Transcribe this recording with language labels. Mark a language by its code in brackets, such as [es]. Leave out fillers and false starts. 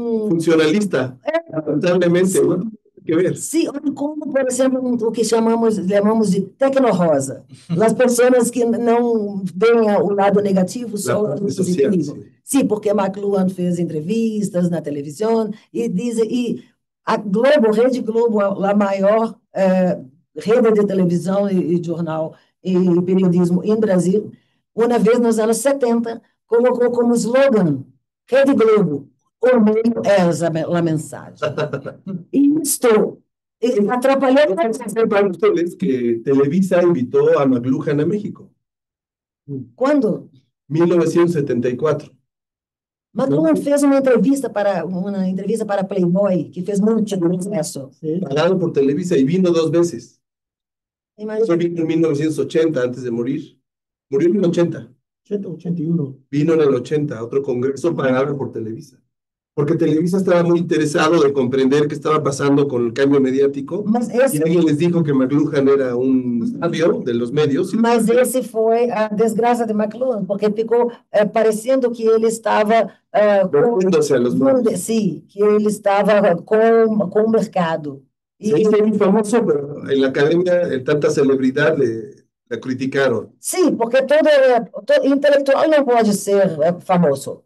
[es] funcionalista, lamentablemente, ¿no? Que ver. [pt] Sim, como, por exemplo, o que chamamos de tecno-rosa. As pessoas que não veem o lado negativo, só o lado positivo. Sim, porque McLuhan fez entrevistas na televisão e a Globo, Rede Globo, a maior rede de televisão e jornal e periodismo em Brasil, uma vez nos anos 70, colocou como slogan Rede Globo, o meio é a mensagem. E isto atrapalhou. [es] Para ustedes que Televisa invitó a McLuhan a México. [pt] Quando? 1974. McLuhan fez uma entrevista para Playboy, que fez muito sucesso. [es] Pagado por Televisa y vino 2 veces. Imagina. Vino en 1980, antes de morir. Murió en el 80. 81. Vino en el 80 a otro congreso pagado por Televisa. Porque Televisa estaba muy interesado de comprender qué estaba pasando con el cambio mediático. Y alguien les dijo que McLuhan era un sabio de los medios. [pt] Mas esse foi a desgraça de McLuhan, porque ficou parecendo que ele estava [es] vendiéndose a los medios. [pt] Sim, que ele estava com o mercado. [es] Se hizo muy famoso, pero en la academia tanta celebridad la criticaron. [pt] Sim, porque todo intelectual não pode ser famoso.